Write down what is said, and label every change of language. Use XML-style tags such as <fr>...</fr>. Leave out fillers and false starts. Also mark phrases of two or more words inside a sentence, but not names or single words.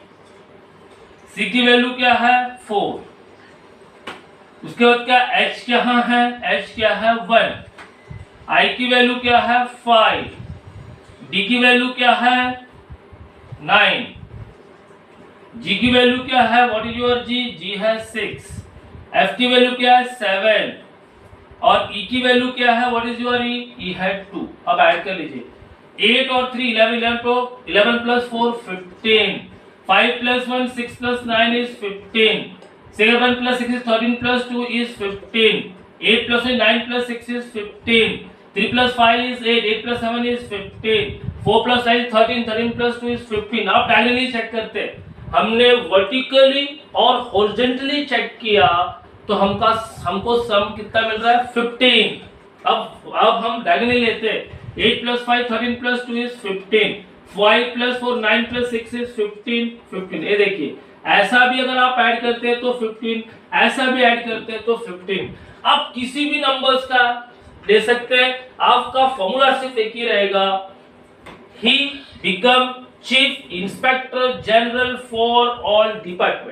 <hi>c की वैल्यू क्या है 4, उसके बाद क्या h कहां है, h क्या है 1, i की वैल्यू क्या है 5, d की वैल्यू क्या है 9, g की वैल्यू क्या है,</hi> <en>What is your</en> <hi>g है 6, f की वैल्यू क्या है 7 और e की वैल्यू क्या है,</hi> <en>What is your</en> <hi>e है 2। अब ऐड कर लीजिए 8 और 3 11 तो 11 प्लस 4 15, 5 प्लस 1 6 प्लस</hi> <en>9 is 15, 7 plus 6 is 13 plus 2 is 15, 8 plus 9 plus 6 is 15, 3 plus 5 is 8, 8 plus 7 is 15, 4 plus 9 is 13, 13 plus 2 is 15।</en> <hi>आप डायगोनली चेक करते हैं, हमने वर्टिकली और हॉरिजॉन्टली चेक किया तो हमको सम कितना मिल रहा है 15। अब हम डायगोनली लेते हैं,</hi> <en>8 plus 5 13 plus 2 is 15, 5 plus 4 9 plus 6 is 15।</en> <hi>ये देखिए ऐसा भी अगर आप ऐड करते हैं तो 15, ऐसा भी ऐड करते हैं तो 15। आप किसी भी नंबर्स का ले सकते हैं, आपका फॉर्मूला सिर्फ एक ही रहेगा,</hi> <en>He become chief inspector general for all department.</en>